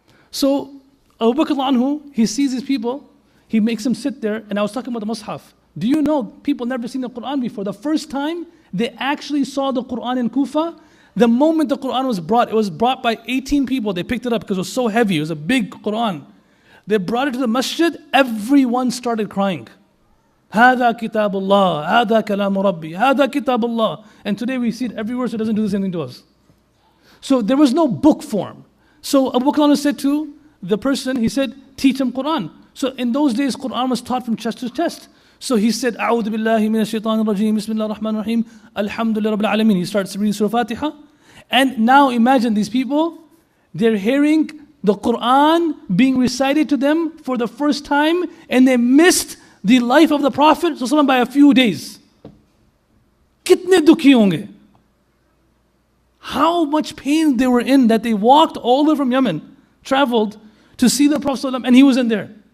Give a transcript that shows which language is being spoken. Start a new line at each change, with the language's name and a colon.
English: So Abu Bakr anhu, he sees these people, he makes them sit there, and I was talking about the Mus'haf. Do you know, people never seen the Quran before. The first time they actually saw the Quran in Kufa, the moment the Quran was brought, it was brought by 18 people. They picked it up because it was so heavy, it was a big Quran. They brought it to the masjid, everyone started crying.
Arabic: هذا كتاب الله, هذا كلام ربي, هذا كتاب الله.
English: And today we see it everywhere, so it doesn't do the same thing to us. So there was no book form. So Abu Bakr said to the person, he said, teach him Quran. So in those days, Quran was taught from chest to chest. So he said,
Arabic: أعوذ بالله من الشيطان الرجيم, بسم الله الرحمن الرحيم, الحمد لله رب العالمين.
English: He starts reading Surah Fatiha. And now imagine these people, they're hearing the Quran being recited to them for the first time, and they missed the life of the Prophet by a few days.
Hindi: Kitne dukhi honge.
English: How much pain they were in that they walked all the way from Yemen, traveled to see the Prophet and he wasn't there.